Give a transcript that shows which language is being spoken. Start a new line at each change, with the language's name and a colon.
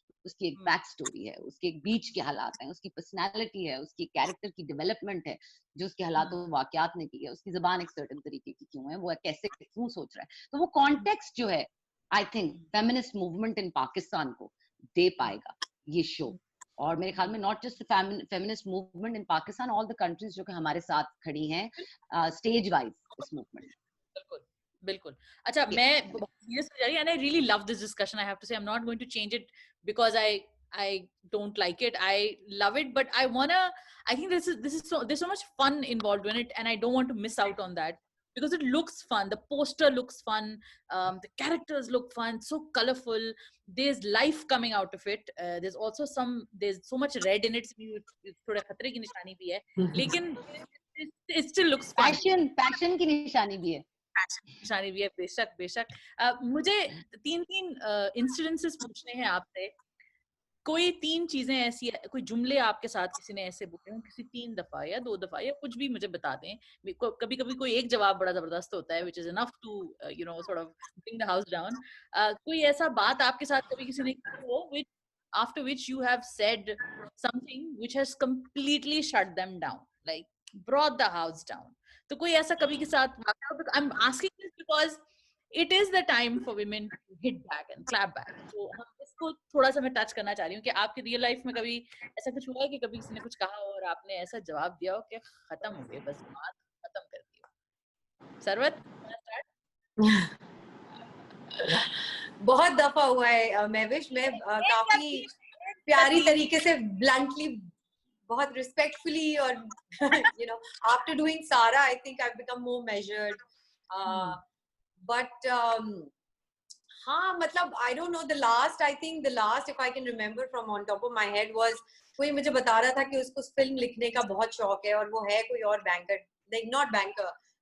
Hindi: उसकी एक back story है, उसके एक बीच के हालात हैं, उसकी पर्सनालिटी है, उसकी कैरेक्टर की डेवलपमेंट है जो उसके हालातों वाकयात ने की है, उसकी जुबान एक सर्टेन तरीके की क्यों है, वो कैसे क्यों सोच रहा है. तो वो कॉन्टेक्स्ट जो है,
English: I think feminist movement in Pakistan
Hindi: को दे पाएगा ये शो. और मेरे ख्याल में
English: not just feminist movement in Pakistan, all the countries
Hindi: जो कि हमारे साथ खड़ी हैं स्टेज वाइज इस मूवमेंट. बिल्कुल. अच्छा, मैं सीरियस हो जा रही है,
English: and I really love this discussion. I have to say, I'm not going to change it because I don't like it. I love it, but I think there's so much fun involved in it, and I don't want to miss out on that because it looks fun. The poster looks fun. The characters look fun. So colorful. There's life coming out of it. There's so much red in it.
Hindi: थोड़ा खतरे की निशानी भी है, लेकिन
English: it still looks fun.
Hindi: Passion की निशानी भी है. निशानी भी है, बेशक. मुझे 3 इंसिडेंसेस पूछने हैं आपसे. कोई 3 चीजें ऐसी, कोई जुमले आपके साथ किसी ने ऐसे बोले हो, किसी 3 दफा या 2 दफा या कुछ भी मुझे बता दें. कभी कभी कोई एक जवाब बड़ा जबरदस्त होता है,
English: which is enough to sort of bring the house down.
Hindi: कोई ऐसा बात आपके साथ कभी किसी ने की हो
English: after which you have said something which has completely shut them down, like brought the house down.
Hindi: तो कोई ऐसा कभी के साथ,
English: I'm asking this because it is the time for women to hit back and clap back.
Hindi: तो हम इसको थोड़ा सा मैं टच करना चाह रही हूँ कि आपकी रियल लाइफ में कभी ऐसा कुछ हुआ है कि कभी किसी ने कुछ कहा हो और आपने ऐसा जवाब दिया हो कि खत्म हो गया, बस बात खत्म कर दी हो. सरवत, बहुत दफा हुआ है महविश. मैं काफी प्यारी तरीके से ब्लंटली, बहुत रिस्पेक्टफुली, और
English: after doing सारा I think I become more measured,
Hindi: but हाँ मतलब
English: I don't know, the last if I can remember from on top of my head
Hindi: was, कोई मुझे बता रहा था कि उसको फिल्म लिखने का बहुत शौक है, और वो है कोई और बैंकर, नॉट बैंकर,